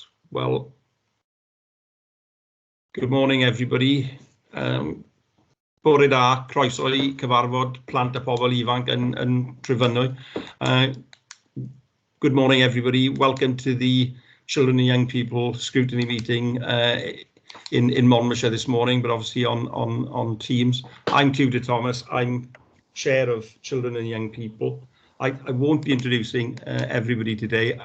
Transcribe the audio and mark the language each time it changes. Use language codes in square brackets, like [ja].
[en] Well, good morning everybody. [cy] Bore da, croeso I cyfarfod plant a pobl ifanc yn Trefynwy. [en] Good morning everybody. Welcome to the Children and Young People Scrutiny meeting in Monmouthshire this morning, but obviously on Teams. I'm Tudor Thomas. I'm Chair of Children and Young People. I won't be introducing everybody today.